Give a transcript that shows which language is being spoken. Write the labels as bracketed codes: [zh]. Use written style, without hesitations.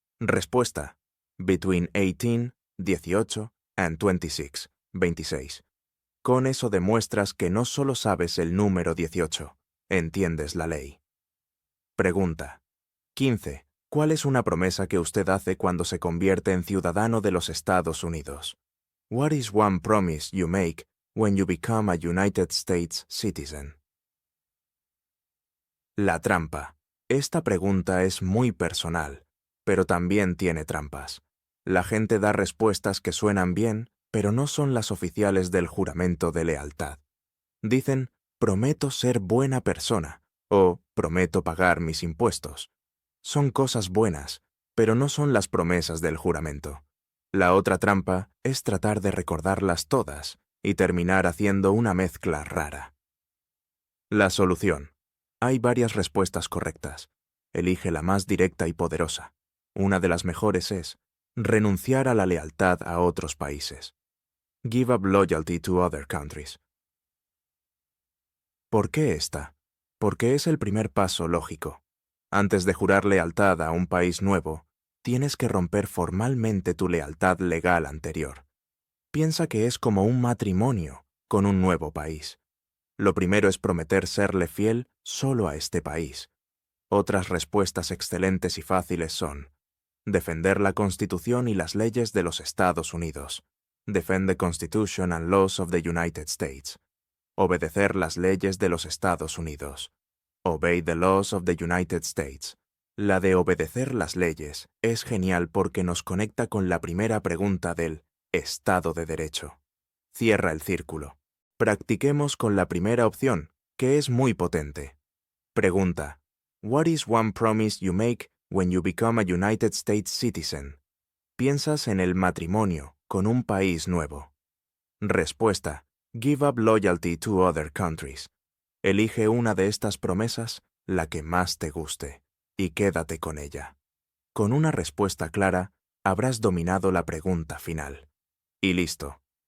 [es] Respuesta: [en] Between 18, 18, and 26, 26. [es] Con eso demuestras que no solo sabes el número 18, entiendes la ley. Pregunta: 15. ¿Cuál es una promesa que usted hace cuando se convierte en ciudadano de los Estados Unidos? [en] What is one promise you make when you become a United States citizen? [es] La trampa. Esta pregunta es muy personal, pero también tiene trampas. La gente da respuestas que suenan bien, pero no son las oficiales del juramento de lealtad. Dicen: prometo ser buena persona, o prometo pagar mis impuestos. Son cosas buenas, pero no son las promesas del juramento. La otra trampa es tratar de recordarlas todas y terminar haciendo una mezcla rara. La solución. Hay varias respuestas correctas. Elige la más directa y poderosa. Una de las mejores es renunciar a la lealtad a otros países. [en] Give up loyalty to other countries. [es] ¿Por qué esta? Porque es el primer paso lógico. Antes de jurar lealtad a un país nuevo, tienes que romper formalmente tu lealtad legal anterior. Piensa que es como un matrimonio con un nuevo país. Lo primero es prometer serle fiel solo a este país. Otras respuestas excelentes y fáciles son: defender la Constitución y las leyes de los Estados Unidos. [en] Defend the Constitution and laws of the United States. [es] Obedecer las leyes de los Estados Unidos. [en] Obey the laws of the United States. [es] La de obedecer las leyes es genial porque nos conecta con la primera pregunta del Estado de Derecho. Cierra el círculo. Practiquemos con la primera opción, que es muy potente. Pregunta: [en] What is one promise you make when you become a United States citizen? [es] Piensas en el matrimonio con un país nuevo. Respuesta: [en] Give up loyalty to other countries. [es] Elige una de estas promesas, la que más te guste, y quédate con ella. Con una respuesta clara, habrás dominado la pregunta final. Y listo.